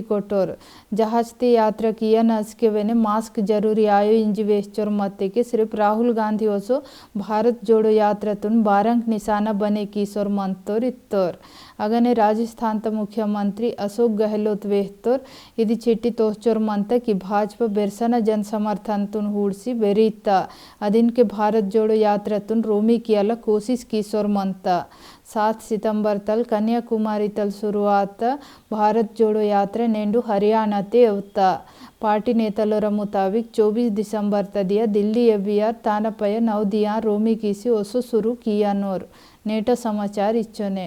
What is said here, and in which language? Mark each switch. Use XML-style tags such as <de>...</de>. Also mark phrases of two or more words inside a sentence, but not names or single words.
<gon>कोटोर जहाज ते यात्रा किया नस के वेने मास्क जरूरी आयो इंजी वेश्चोर मत्ते के सिर्फ राहुल गांधी ओसो भारत जोड़ो यात्रा तुन बारंग निशाना बने कीसोर मंतोर इत्तोर अगने राजस्थान त मुख्यमंत्री अशोक गहलोत वेहतोर इदी चिट्ठी तोचोर मंता कि भाजपा बेरसना जन समर्थन तुन हुड़सी बेरीता अदिन के भारत जोड़ो यात्रा तुन रोमी कियाला कोशिश कीसोर मंता 7 सितंबर तल कन्याकुमारी तल शुरुआत भारत जोड़ो यात्रा नेंडू हरियाणा ते अवता पार्टी नेतलोर मुताबिक 24 दिसंबर तदिया दिल्ली एबियार तानपय 9 दिया रोमी कीसी ओसो शुरू किया नोर नेटा समाचार इच्छोने</gon>